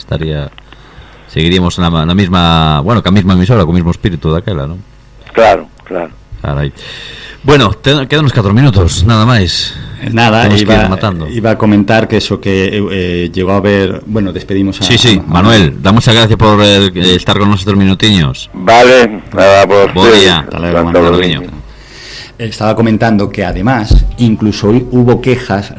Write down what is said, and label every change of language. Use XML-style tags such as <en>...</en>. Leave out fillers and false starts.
<gl>Seguiríamos na mesma, bueno, ca mesma emisora, co mesmo espírito daquela, non? Claro. Carai. Bueno, quedan uns 4 minutos, nada máis.</gl> <es>Nada, iba a comentar que eso que llegó a ver, bueno, despedimos a... Sí, Manuel, da muchas gracias por estar con nosotros minutiños. Vale, nada, por buen día. Hasta luego, Manuel. Estaba comentando que además incluso hubo quejas.</es>